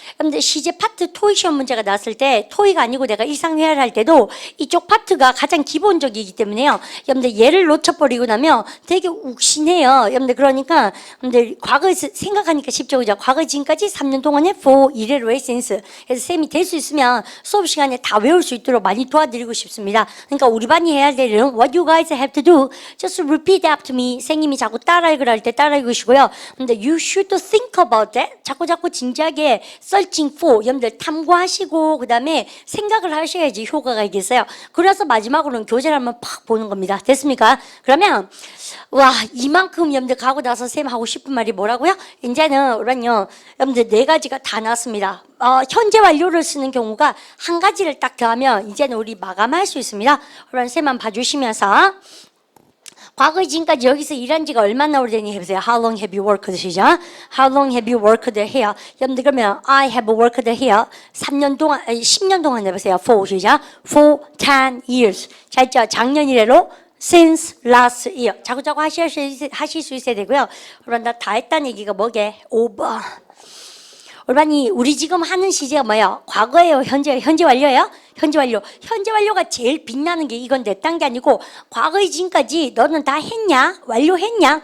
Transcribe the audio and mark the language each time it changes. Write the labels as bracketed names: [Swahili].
[Korean] 여러분들 시제 파트 토익 시험 문제가 나왔을 때 토익 아니고 내가 일상회화를 할 때도 이쪽 파트가 가장 기본적이기 때문에요. 여러분들 얘를 놓쳐버리고 나면 되게 욱신해요. 여러분들 그러니까 여러분들 과거에서 생각하니까 쉽죠. 그죠? 과거 지금까지 3년 동안에 for 이래로의 sense. 그래서 쌤이 될 수 있으면 수업 시간에 다 외울 수 있도록 많이 도와드리고 싶습니다. 그러니까 우리 반이 해야 될 일은 [English] what you guys have to do just repeat after me. [Korean] 선생님이 자꾸 따라 읽으라 할 때 따라 읽으시고요. 근데 [English] you should think about [Korean] 자꾸 진지하게 [English] searching for [Korean] 여러분들 탐구하시고 그 다음에 생각을 하셔야지 효과가 있겠어요. 그래서 마지막으로는 교재를 한번 팍 보는 겁니다. 됐습니까? 그러면 이만큼 여러분들 가고 나서 쌤 하고 싶은 말이 뭐라고요? 이제는 여러분들 4가지가 다 나왔습니다. 현재 완료를 쓰는 경우가 한 가지를 딱 더하면 이제는 우리 마감할 수 있습니다. 그럼 쌤만 봐주시면서 과거 지금까지 여기서 일한 지가 얼마나 오래되니 해보세요. [English] How long have you worked 시작. How long have you worked here? [Korean] 여러분들 그러면 [English] I have worked here [Korean] 3년 동안, 10년 동안 해보세요. [English] For 시작. For 10 years. [Korean] 자, 있죠? 작년 이래로 [English] since last year. [Korean] 자꾸 하실 수 있어야 되고요. 그럼 나 다 했다는 얘기가 뭐게? [English] over. [Korean] 얼마니 우리 지금 하는 시제가 뭐예요? 과거예요? 현재 완료예요? 현재 완료. 현재 완료가 제일 빛나는 게 이건데 딴 게 아니고 과거의 지금까지 너는 다 했냐? 완료했냐?